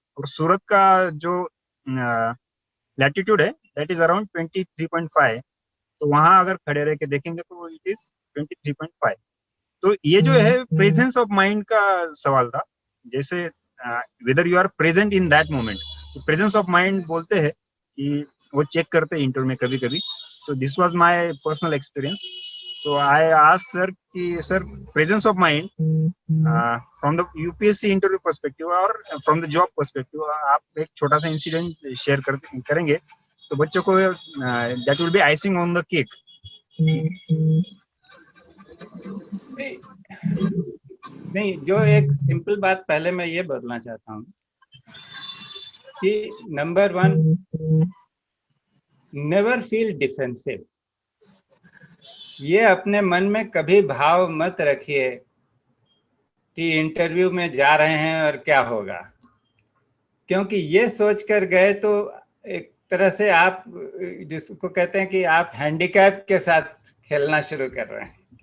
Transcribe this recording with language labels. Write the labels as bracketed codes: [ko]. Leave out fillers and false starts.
[hi] और सूरत का जो लैटिट्यूड है [en] that is around 23.5, [hi] तो वहां अगर खड़े रह के देखेंगे तो [en] It is 23.5। [hi] तो ये जो है प्रेजेंस ऑफ माइंड का सवाल था, जैसे [en] Whether you are present in that moment. [hi] Presence of mind बोलते हैं कि वो चेक करते हैं इंटरव्यू में कभी कभी। [en] So this was my personal experience. So I asked sir कि sir presence of mind from the UPSC interview perspective और from the job perspective, [hi] आप एक छोटा सा इंसिडेंट शेयर करेंगे तो बच्चों को [en] that will be icing on the cake। [hi] नहीं, जो एक सिंपल बात पहले मैं ये बोलना चाहता हूँ कि नंबर 1, [en] Never feel defensive. [hi] ये अपने मन में कभी भाव मत रखिए कि इंटरव्यू में जा रहे हैं और क्या होगा, क्योंकि ये सोच कर गए तो एक तरह से आप जिसको कहते हैं कि आप हैंडीकैप के साथ खेलना शुरू कर रहे हैं।